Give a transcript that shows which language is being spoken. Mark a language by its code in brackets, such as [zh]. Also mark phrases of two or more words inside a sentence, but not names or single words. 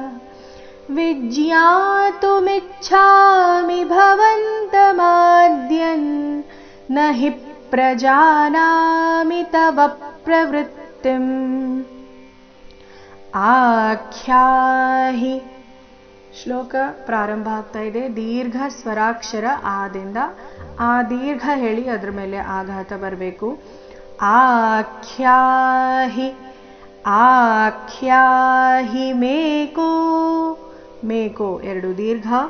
[sa] विज्ञातुमिच्छामि भवन्तमाद्यन् न हि प्रजानामि तव प्रवृत्तिम् आख्याहि [kn] ಶ್ಲೋಕ ಪ್ರಾರಂಭ ಆಗ್ತಾ ಇದೆ. ದೀರ್ಘ ಸ್ವರಾಕ್ಷರ ಆದಿಂದ ಆ ದೀರ್ಘ ಹೇಳಿ ಅದ್ರ ಮೇಲೆ ಆಘಾತ ಬರಬೇಕು. [sa] ಆಖ್ಯಾಹಿ ಆಖ್ಯಾಹಿ ಮೇಕೋ ಮೇಕೋ [kn] ಎರಡು ದೀರ್ಘ.